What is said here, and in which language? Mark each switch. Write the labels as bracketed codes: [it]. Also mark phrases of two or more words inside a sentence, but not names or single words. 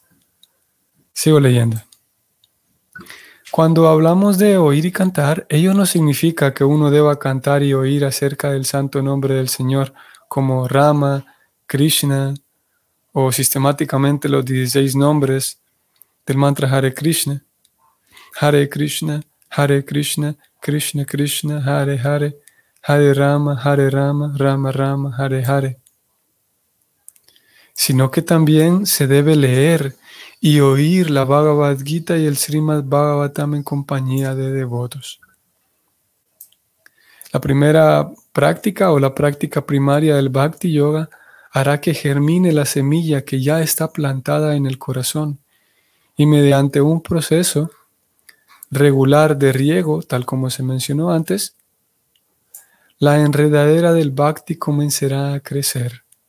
[es] Sigo leyendo. Cuando hablamos de oír y cantar, ello no significa que uno deba cantar y oír acerca del santo nombre del Señor como Rama, Krishna o sistemáticamente los 16 nombres del mantra Hare Krishna. [sa] Hare Krishna, Hare Krishna, Krishna Krishna, Hare Hare, Hare Rama, Rama Rama, Hare Hare. [es] Sino que también se debe leer y oír la Bhagavad Gita y el Srimad Bhagavatam en compañía de devotos. La primera práctica o la práctica primaria del Bhakti Yoga hará que germine la semilla que ya está plantada en el corazón y mediante un proceso regular de riego, tal como se mencionó antes, la enredadera del Bhakti comenzará a crecer.